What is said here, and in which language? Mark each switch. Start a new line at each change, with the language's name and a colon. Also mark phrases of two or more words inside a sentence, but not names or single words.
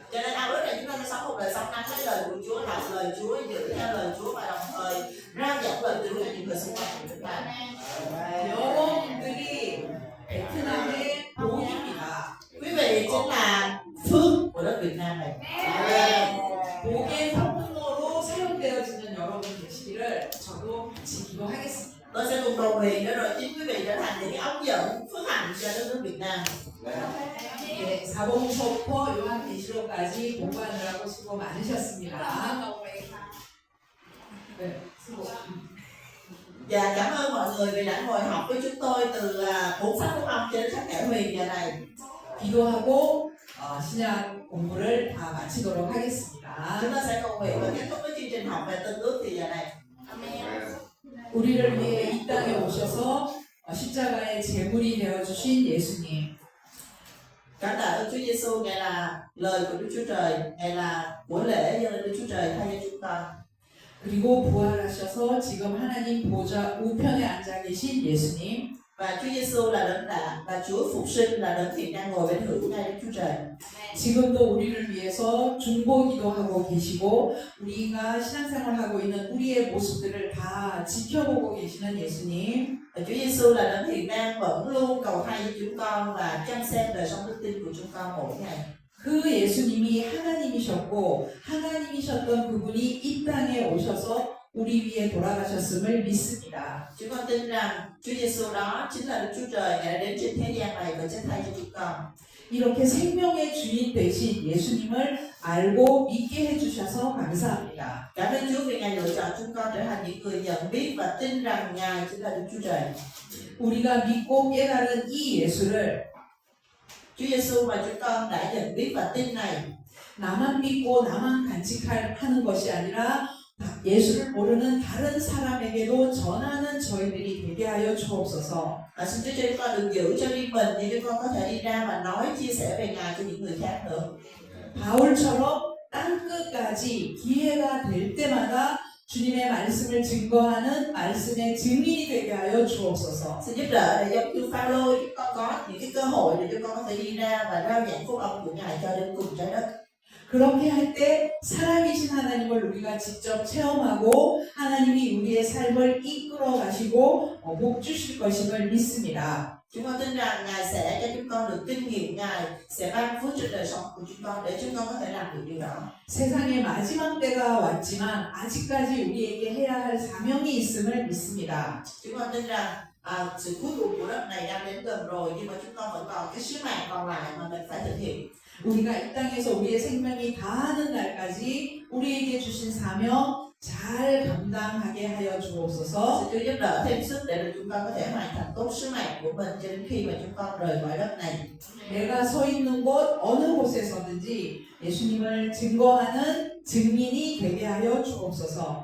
Vietnamese: Cho nên ao ước là chúng ta sẽ sống một đời sống nắm lấy lời của Chúa, đọc lời Chúa, giữ theo lời Chúa và đồng thời rao giảng lời Chúa cho những người xung quanh của chúng ta.
Korean: 여러분들이 베트남의 복입니다.
Vietnamese: Quý vị chính là phước của đất Việt Nam này.
Korean: 복의 통로로 사용되어지는 여러분 되시기를 저도 같이 기도하겠습니다.
Vietnamese: Tôi chính quý vị trở thành những cái ống dẫn phước hạnh cho đất nước Việt Nam.
Korean: 예, 사복음서부터 요한계시록까지 공부하느라고 수고 많으셨습니다. 네, 수고.
Vietnamese: Và cảm ơn mọi người vì đã ngồi học với chúng tôi từ cuốn sách phúc âm cho đến sách kẻ huyền giờ này.
Korean: 기도하고 신약 공부를 다 마치도록 하겠습니다.
Vietnamese: Chúng ta sẽ cầu nguyện và kết thúc với chương trình học về Tân Ước thì giờ này.
Korean: 우리를 위해 이 땅에 오셔서 십자가의 제물이 되어주신 예수님,
Vietnamese: Cảm tạ ơn Chúa Giêsu, Ngài là lời của Đức Chúa Trời, Ngài là của lễ dâng lên Đức Chúa Trời thay cho chúng ta.
Korean: 그리고 부활하셔서 지금 하나님 보좌 우편에 앉아 계신 예수님,
Vietnamese: Và Chúa Giêsu là đấng là Chúa phục sinh, là đấng hiện đang ngồi bên hữu ngay Đức Chúa Trời.
Korean: 지금도 우리를 위해서 중보기도 하고 계시고 우리가 신앙생활하고 있는 우리의 모습들을 다 지켜보고 계시는 예수님,
Vietnamese: Và Chúa Giêsu là đấng hiện đang vẫn luôn cầu thay cho chúng con và chăm xem đời sống đức tin của chúng con mỗi ngày.
Korean: 그 예수님이 하나님이셨고 하나님이셨던 그분이 이 땅에 오셔서 우리 위해 돌아가셨음을 믿습니다.
Vietnamese: Chúng con tin rằng Chúa Giêsu đó chính là Đức Chúa Trời, Ngài đã đến trên thế gian này và chết thay cho chúng con.
Korean: 이렇게 생명의 주인 되신 예수님을 알고 믿게 해주셔서 감사합니다.
Vietnamese: Cảm ơn Chúa vì Ngài lựa chọn chúng con trở thành những người nhận biết và tin rằng Ngài chính là Đức Chúa Trời.
Korean: 우리가 믿고 깨달은 이 예수를
Vietnamese: Chúa Giêsu mà chúng con đã nhận biết và tin này
Korean: 나만 믿고 나만 간직하는 것이 아니라 예수를 모르는 다른 사람에게도 전하는 저희들이 되게 하여 주옵소서.
Vietnamese: và xin Chúa cho chúng con được giữ cho riêng mình, để chúng con có thể đi ra và nói chia sẻ về Ngài cho những người khác nữa.
Korean: 바울처럼 땅 끝까지 기회가 될 때마다 주님의 말씀을 증거하는 말씀의 증인이 되게 하여 주옵소서.
Vietnamese: Xin giúp đỡ để giống như Phaolô chúng con có những cái cơ hội để chúng con có thể đi ra và rao giảng phúc âm của Ngài cho đến cùng trái đất.
Korean: 그렇게 할 때 살아계신 하나님을 우리가 직접 체험하고 하나님이 우리의 삶을 이끌어 가시고 복 주실 것임을 믿습니다.
Vietnamese: Chúng con tin rằng Ngài sẽ cho chúng con được kinh nghiệm, Ngài sẽ ban phước trên đời sống của chúng con để chúng con có thể làm được điều đó.
Korean: 세상의 마지막 때가 왔지만 아직까지 우리에게 해야 할 사명이 있음을 믿습니다.
Vietnamese: Chúng con tin rằng sự cuối cùng của đất này đang đến gần rồi, nhưng mà chúng con vẫn còn cái sứ mạng còn lại mà mình phải thực hiện.
Korean: 우리가 이 땅에서 우리의 생명이 다하는 날까지 우리에게 주신 사명 잘 감당하게 하여 주옵소서.
Vietnamese: Xin Chúa giúp đỡ thêm sức để chúng con có thể hoàn thành tốt sứ mạng của mình cho đến khi mà chúng con rời khỏi đất này.
Korean: 내가 서 있는 곳 어느 곳에서든지 예수님을 증거하는 증인이 되게 하여 주옵소서.